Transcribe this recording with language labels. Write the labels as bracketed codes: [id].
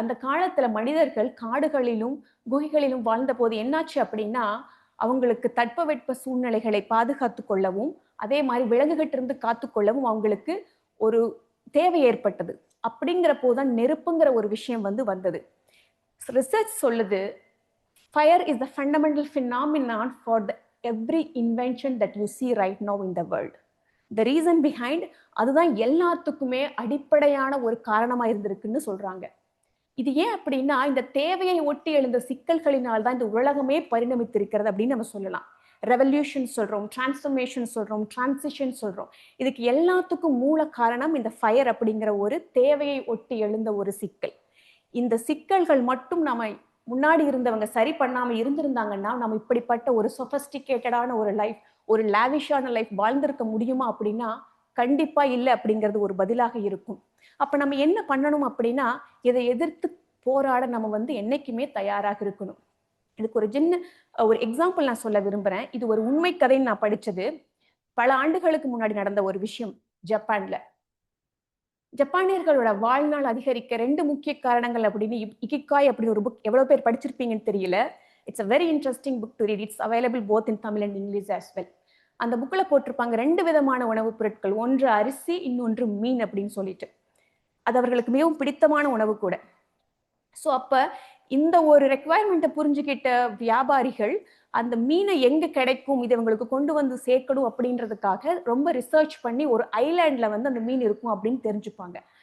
[ta] அந்த காலத்துல மனிதர்கள் காடுகளிலும் குகைகளிலும் வாழ்ந்தபோது என்னாச்சு அப்படின்னா, அவங்களுக்கு தட்பவெட்ப சூழ்நிலைகளை பாதுகாத்துக் கொள்ளவும், அதே மாதிரி விலங்குகிட்ட இருந்து காத்துக்கொள்ளவும் அவங்களுக்கு ஒரு தேவை ஏற்பட்டது. அப்படிங்கிற போதுதான் நெருப்புங்கிற ஒரு விஷயம் வந்தது. [en] research [ta] சொல்லுது, [en] Fire is the fundamental phenomenon for the every invention that you see right now in the world. The reason behind [ta] அதுதான் எல்லாத்துக்குமே அடிப்படையான ஒரு காரணமா இருந்திருக்குன்னு சொல்றாங்க. இது ஏன் அப்படின்னா, இந்த தேவையை ஒட்டி எழுந்த சிக்கல்களினால் தான் இந்த உலகமே பரிணமித்திருக்கிறது அப்படின்னு நம்ம சொல்லலாம். ரெவல்யூஷன் சொல்றோம், டிரான்ஸ்ஃபர்மேஷன் சொல்றோம், டிரான்சிஷன் சொல்றோம். இதுக்கு எல்லாத்துக்கும் மூல காரணம் இந்த ஃபயர் அப்படிங்கிற ஒரு தேவையை ஒட்டி எழுந்த ஒரு சிக்கல். இந்த சிக்கல்கள் மட்டும் நம்ம முன்னாடி இருந்தவங்க சரி பண்ணாம இருந்திருந்தாங்கன்னா, நம்ம இப்படிப்பட்ட ஒரு சொபஸ்டிகேட்டடான ஒரு லைஃப், ஒரு லாவிஷான லைஃப் வாழ்ந்திருக்க முடியுமா அப்படின்னா கண்டிப்பா இல்லை அப்படிங்கிறது ஒரு பதிலாக இருக்கும். அப்ப நம்ம என்ன பண்ணணும் அப்படின்னா, இதை எதிர்த்து போராட நம்ம என்னைக்குமே தயாராக இருக்கணும். இதுக்கு ஒரு சின்ன ஒரு எக்ஸாம்பிள் நான் சொல்ல விரும்புறேன். இது ஒரு உண்மை கதைன்னு நான் படிச்சது. பல ஆண்டுகளுக்கு முன்னாடி நடந்த ஒரு விஷயம் ஜப்பான்ல. ஜப்பானியர்களோட வாழ்நாள் அதிகரிக்க 2 முக்கிய காரணங்கள் அப்படின்னு இகிகாய் அப்படின்னு ஒரு புக் எவ்வளவு பேர் படிச்சிருப்பீங்கன்னு தெரியல. [en] It's a very interesting book to read. It's available both in Tamil and English as well. [ta] அந்த புக்ல போட்டிருப்பாங்க 2 விதமான உணவுப் பொருட்கள். ஒன்று அரிசி, இன்னொன்று மீன் அப்படின்னு சொல்லிட்டு. அது அவர்களுக்கு மிகவும் பிடித்தமான உணவு கூட. ஸோ அப்ப இந்த ஒரு ரெக்குவயர்மெண்ட்டை புரிஞ்சுக்கிட்ட வியாபாரிகள் அந்த மீனை எங்க கிடைக்கும், இதை இவங்களுக்கு கொண்டு வந்து சேர்க்கணும் அப்படின்றதுக்காக ரொம்ப ரிசர்ச் பண்ணி ஒரு ஐலாண்ட்ல அந்த மீன் இருக்கும் அப்படின்னு தெரிஞ்சுப்பாங்க.